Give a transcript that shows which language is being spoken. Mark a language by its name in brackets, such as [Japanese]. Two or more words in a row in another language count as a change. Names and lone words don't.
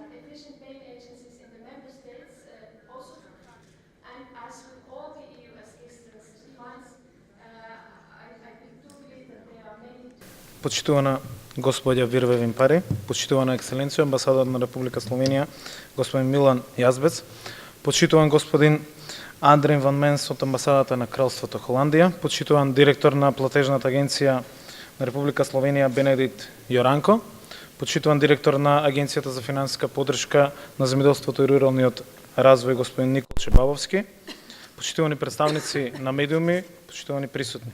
[English] competition paying agencies in the member states also, and as with all the EU assistance funds, I do believe that there are many. [Macedonian] Почитувана господја Вирве Вимпари, почитувана екселенција, амбасадор на Република Словенија, господин Милан Јазбец, почитуван господин Андрин Ван Менс од амбасадата на Кралството Холандија, почитуван директор на платежната агенција на Република Словенија Бенедикт Јоранко, почитуван директор на Агенцијата за финансиска поддршка на земјоделството и руралниот развој господин Никол Чебавовски, почитувани представници на медиуми, почитувани присутни.